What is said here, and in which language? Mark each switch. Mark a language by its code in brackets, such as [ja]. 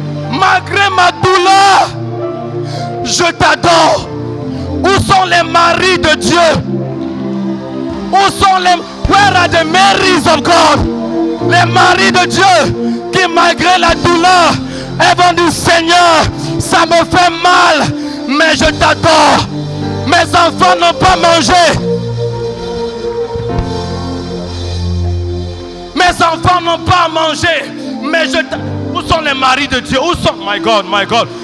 [fr] Malgré ma douleur, je t'adore. Où sont les maris de Dieu? Où sont les... [en] Where are the Marys of God? [fr] Les maris de Dieu qui malgré la douleur, elles vont dire, Seigneur, ça me fait mal, mais je t'adore. Mes enfants n'ont pas mangé. Mes enfants n'ont pas mangé, mais je t'adore. Où sont les maris de Dieu? Où sont... [en] My God, my God.